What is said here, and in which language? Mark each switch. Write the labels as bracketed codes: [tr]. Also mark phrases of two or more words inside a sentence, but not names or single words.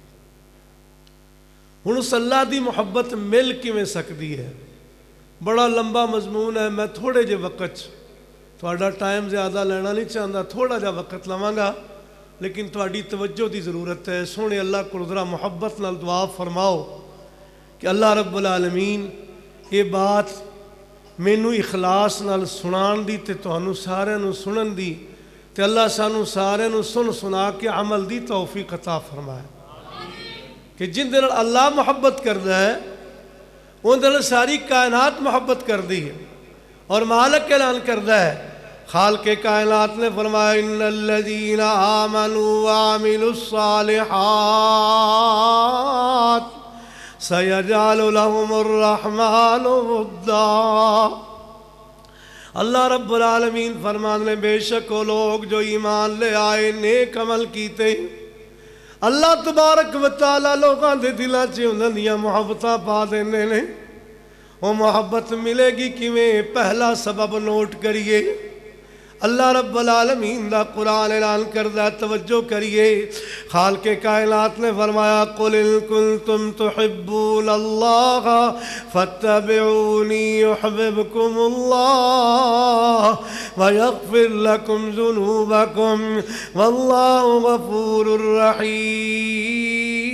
[pa] ہن اس اللہ دی محبت مل کیویں سکدی ہے؟ بڑا لمبا مضمون ہے، میں تھوڑے جے وقت تھوڑا ٹائم زیادہ لینا نہیں چاہتا، تھوڑا جا وقت لواں گا، لیکن تھوڑی توجہ دی ضرورت ہے۔ سونے اللہ کو ذرا محبت نال دعا فرماؤ کہ [ar] اللہ رب العالمین [pa] یہ بات مینوں اخلاص نال سنان دی تے تانوں سارے نوں سنن دی تے اللہ سانوں سارے نوں سن سنا کے عمل دی توفیق عطا فرمائے کہ جن دے نال اللہ محبت کردا ہے ان دے ساری کائنات محبت کر دی ہے، اور مالک اعلان کردا ہے، خالق کائنات نے فرمایا [ar] ان الذین آمنوا وعملوا الصالحات سیجعل لهم الرحمن ودا۔ اللہ رب العالمین [pa] فرمانے میں [ur] بے شک وہ لوگ جو ایمان لے آئے [pa] نیک عمل کیتے [ar] اللہ تبارک و تعالیٰ [pa] لوگاں دے دلاں چ انہاں دیاں محبتاں پا دیندے نے۔ وہ محبت ملے گی کیویں؟ پہلا سبب نوٹ کریے، [ar] اللہ رب العالمین [pa] دا قرآن اعلان کردہ، توجہ کریے، خالق کائنات نے فرمایا [ar] قل ان کنتم تحبون اللہ فاتبعونی یحببکم اللہ ویغفر لکم ذنوبکم واللہ غفور رحیم۔